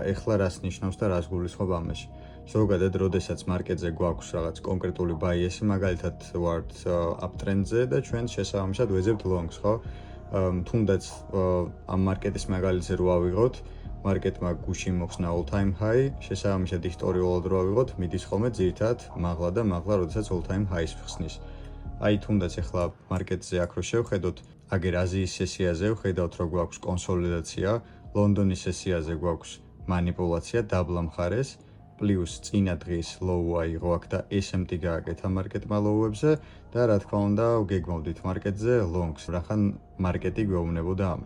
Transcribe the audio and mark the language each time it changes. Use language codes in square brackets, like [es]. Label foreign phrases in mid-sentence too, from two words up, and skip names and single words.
[ka] ეხლა რას ნიშნავს და რას გულისხმობ ამაში. ზოგადად, როდესაც მარკეტზე გვაქვს რაღაც კონკრეტული buy-ი, მაგალითად ვართ uptrend-ზე და ჩვენ შესაბამისად ვეძებთ longs, ხო? თუნდაც ამ მარკეტის მაგალითზე რო ავიღოთ, მარკეტმა გუშინ მოხსნა [en] all time high, [ka] შესაბამისად ისტორიულად რო ავიღოთ, მიდის ხოლმე ძირითადად მაღლა და მაღლა, როდესაც [en] all time highs [ka] ხსნის. აი თუნდაც ახლა მარკეტზე აქ რო შევხედოთ, აგერ აზიის სესიაზე ვხედავთ, რომ გვაქვს კონსოლიდაცია, ლონდონის სესიაზე გვაქვს манипуляცია დაბლა მხარეს, პლუს წინა დღის low აიღო აქ და SMT გააკეთა მარკეტმა low-ებზე და რა თქმა უნდა, გეგმავდით მარკეტზე longs, რახან მარკეტი გვეუბნებოდა ამას.